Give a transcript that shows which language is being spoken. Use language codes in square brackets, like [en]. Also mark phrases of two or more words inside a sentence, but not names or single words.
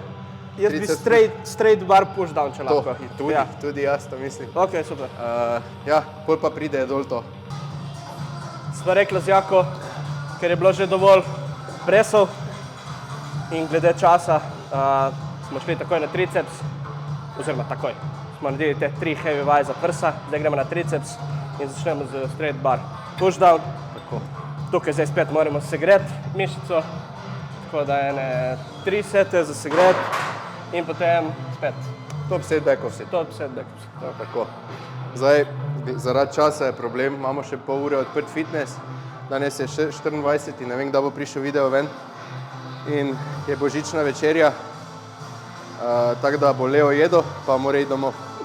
[sl] Jaz bi [en] straight bar push down, [sl] če lahko. Tudi jaz to mislim. Ok, super. Ja, pol pa pride dol to. Sva rekla z Jako, ker je bilo že dovolj presov in glede časa smo šli takoj na triceps, oziroma takoj. Smo naredili te 3 heavy vaje za prsa, zdaj gremo na triceps in začnemo z [en] straight bar push down. [sl] Tako. Tukaj zdaj spet moramo segreti mišico, tako da ene 3 sete za segret in potem spet [en] Top set, back off set. top set backups. [sl] Tako. Zdaj, zaradi časa je problem, imamo še pol ure odprt fitness. Danes je 24. ne vem, kdaj bo prišel video ven. In je božična večerja, tako da bo Leo jedel, pa mora iti domov.